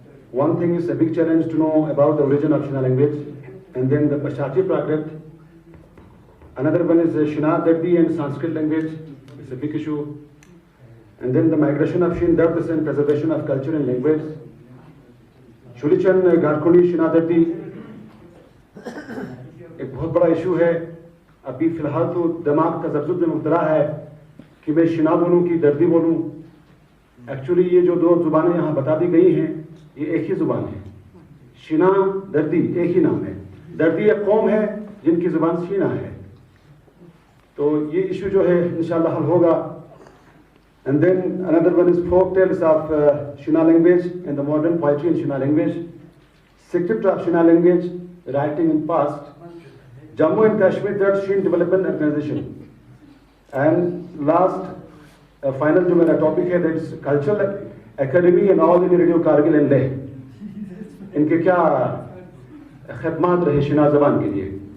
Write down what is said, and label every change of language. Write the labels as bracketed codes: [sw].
[en] One thing is a big challenge to know about the origin of Shina language, and then the Pashtunwali Prakrit. Another one is Shina Dardi and Sanskrit language. It's a big issue. And then the migration of Shin Dardis and preservation of culture and language. [ur] Shulichan Garkuni Shina Dardi ایک بہت بڑا issue ہے. ابھی فی الحال تو دماغ کا تذبذب میں مبتلا ہے کہ میں شنا بولوں کہ دردی بولوں. ایکچولی یہ جو 2 زبانیں یہاں بتا دی گئی ہیں یہ ایک ہی زبان ہے. شنا دردی ایک ہی نام ہے. دردی ایک قوم ہے جن کی زبان شینا ہے. تو یہ ایشو جو ہے انشاءاللہ حل ہوگا. [en] And then another one is folk tales of Shina language and the modern poetry in Shina language. Script of Shina language, writing in past. Jammu and Kashmir Third Shin Development Organization. And last, final [ur] جو میرا topic ہے [en] that is cultural academy and all in radio Kargil and Leh. [ur] ان کے کیا خدمات رہے شنا زبان کے لیے.